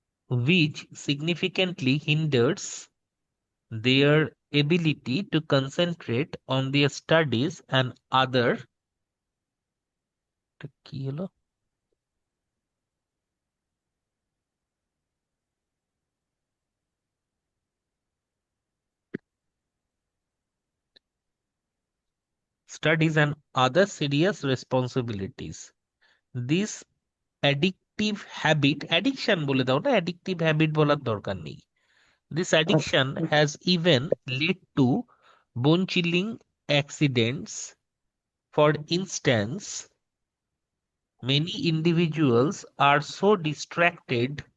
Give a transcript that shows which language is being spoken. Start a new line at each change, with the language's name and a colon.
English: which significantly hinders their ability to concentrate on their studies and other
Bangla: কি হলো
English: studies and other serious responsibilities. This addictive habit, addiction
Bangla: বলে দাও না,
English: addictive habit
Bangla: বলার দরকার নেই।
English: This addiction has even led to bone-chilling accidents. For instance, many individuals are so distracted